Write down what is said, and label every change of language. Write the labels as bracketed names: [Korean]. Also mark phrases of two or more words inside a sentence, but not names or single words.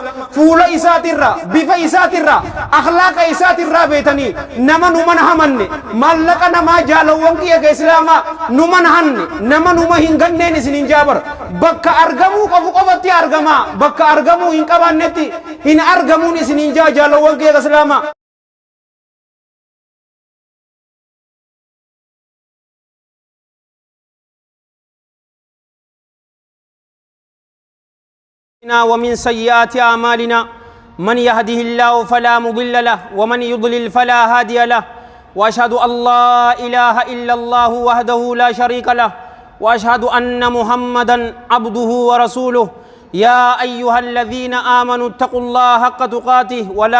[Oromo] Fuula isaatirraa, bifa isaatirraa, akhlaaqa isaatirraa beetanii nama nu mana hamanne maallaqa namaa jaalowwan kiyya ka islaamaa nu mana hanne nama numa hin ganneen isinin jaabar. Bakka argamuu qofu qofatti argamaa, bakka argamuu hin qabaannetti hin argamuun isinin jaa jaalowwan kiyya ka islaamaa. [Arabic] ومن سيئات أعمالنا من يهده الله فلا مضل له ومن يضلل فلا هادي له وأشهد أن لا إله إلا الله وحده لا شريك له وأشهد أن محمدا عبده ورسوله يا أيها الذين آمنوا اتقوا الله حق تقاته ولا